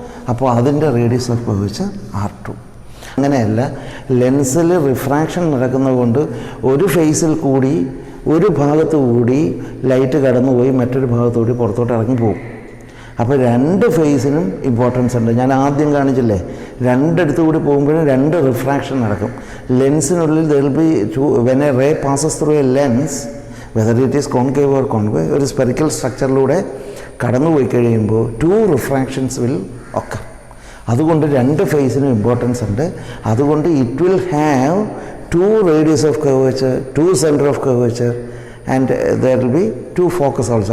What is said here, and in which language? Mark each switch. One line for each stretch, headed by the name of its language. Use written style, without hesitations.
Malayalam: അപ്പോൾ അതിൻ്റെ radius of curvature R2. അങ്ങനെയല്ല, ലെൻസിൽ റിഫ്രാക്ഷൻ നടക്കുന്നത് കൊണ്ട് ഒരു ഫേസിൽ കൂടി ഒരു ഭാഗത്തു കൂടി ലൈറ്റ് കടന്നുപോയി മറ്റൊരു ഭാഗത്തുകൂടി പുറത്തോട്ട് ഇറങ്ങിപ്പോകും. അപ്പോൾ രണ്ട് ഫേസിനും ഇമ്പോർട്ടൻസ് ഉണ്ട്. ഞാൻ ആദ്യം കാണിച്ചില്ലേ, രണ്ടിടത്തു കൂടി പോകുമ്പോഴും രണ്ട് റിഫ്രാക്ഷൻ നടക്കും. ലെൻസിനുള്ളിൽ
English: there will be when a ray passes through a lens, whether it is concave or convex,
Malayalam: ഒരു സ്പെറിക്കൽ സ്ട്രക്ചറിലൂടെ കടന്നുപോയി കഴിയുമ്പോൾ
English: 2 refractions will occur.
Malayalam: അതുകൊണ്ട് രണ്ട് ഫേസിനും ഇമ്പോർട്ടൻസ് ഉണ്ട്. അതുകൊണ്ട്
English: It will have 2 radius of curvature, 2 center of curvature and there will be 2 focus also.